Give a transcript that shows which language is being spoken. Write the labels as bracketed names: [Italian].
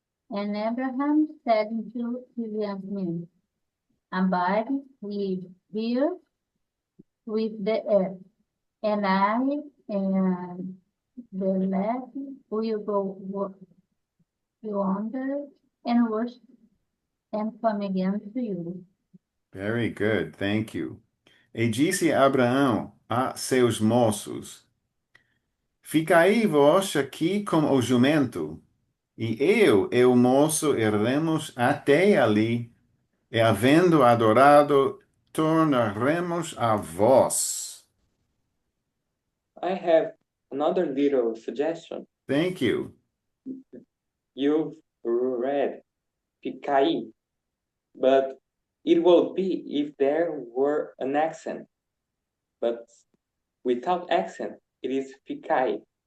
[English] And Abraham said to his young men, abide ye here with the earth, and I and the lad will go yonder and worship and come again to you. Very good, thank you. [Portuguese] E disse Abraão a seus moços: Ficai vós aqui com o jumento, e eu e o moço iremos até ali, e havendo adorado, tornaremos a vós. [English] I have another little suggestion. Thank you. You've read Picai, but it will be if there were an accent. But without accent, it is Picai.